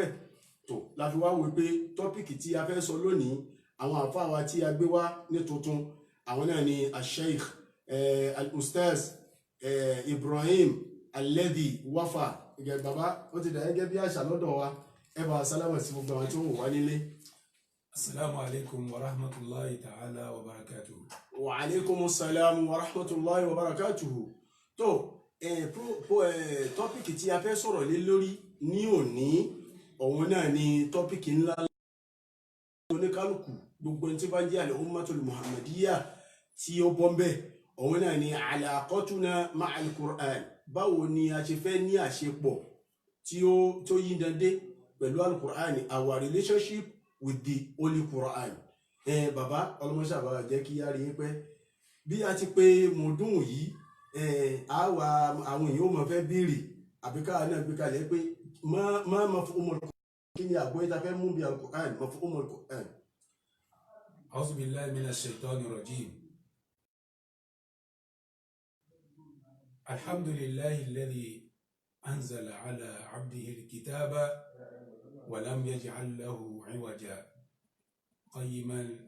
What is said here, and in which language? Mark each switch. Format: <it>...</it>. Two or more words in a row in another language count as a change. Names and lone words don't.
<yo>Tó la fi wá wò pé tọ́pìkì tí a fẹ́ sọ lónìí àwọn àfáà wa tí a gbé wá ní tuntun àwọn náà ni Sheikh Al-Ustaz Ibrahim Alladhi Wafa ìgbà bàbá ó ti dà gẹ́gẹ́ bí àṣà lọ́dọ̀ wa ẹ bá sálámà sí gbogbo àwọn tí ó wò wá nílé.</yo> <ar>السلام عليكم و رحمة الله تعالى و بركاته. وعليكم السلام و رحمة الله و بركاته.</ar> <yo>Tó tọ́pìkì tí a fẹ́ sọ̀rọ̀ lé lórí ní òní òun náà ni tọ́pìkì ńlá oníkálukú gbogbo tí bá jẹ́</yo> <ar>الأمة المحمدية</ar> <yo>tí ó bọ́ mbẹ́ òun náà ni</yo> <ar>علاقتنا مع القرآن.</ar> <yo>Báwo ni a ṣe fẹ́ ní àṣepọ̀ tí ó yí dandé pẹ̀lú al-Qur'an,</yo> <en>our relationship with the Holy Qur'an.</en> <yo>Bàbá ọlọ́mọṣà bàbá jẹ́ kí á rí yín pẹ́ bí a ti pé mọ̀ọ́dún yìí àwọn èèyàn ó mọ̀ fẹ́ béèrè àbí káà náà gbé kalẹ̀ pé má</yo> <ar>مفهوم القرآن,</ar> <yo>kí ni àgbọ́yé ta fẹ́ mú bí al-Qur'an,</yo> <ar>مفهوم القرآن. أعوذ بالله من الشيطان الرجيم. الحمد لله الذي أنزل على عبده الكتاب ولم يجعل له عوجا قيما</ar>